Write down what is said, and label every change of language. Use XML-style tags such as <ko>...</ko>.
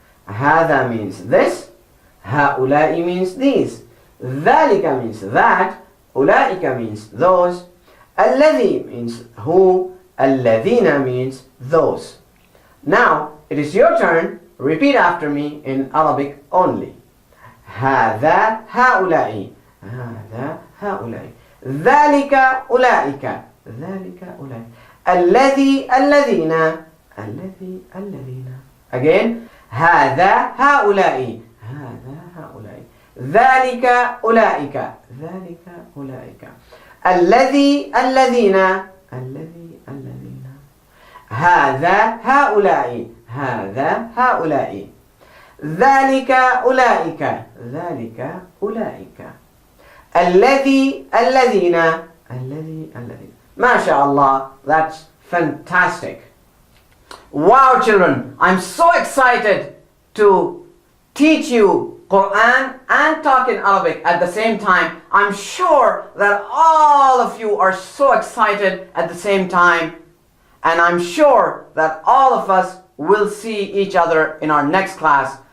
<en>هذا means this, هؤلاء means these, ذلك means that, أولئك means those, الذي means who, الذين means those. Now it is your turn. Repeat after me in Arabic only.</en> <ar>هذا هؤلاء, هذا هؤلاء, ذلك أولئك, ذلك أولئك, الذي الذين, الذي الذين. Again, هذا هؤلاء, هذا هؤلاء, ذلك أولئك, ذلك أولئك, الذي الذين, الذي الذين، هذا هؤلاء، هذا هؤلاء، ذلك أولئك، ذلك أولئك، الذي الذين، الذي الذين.</ar> <en>MashaAllah, that's fantastic. Wow, children, I'm so excited to teach you Quran and talk in Arabic at the same time. I'm sure that all of you are so excited at the same time, and I'm sure that all of us will see each other in our next class.</en>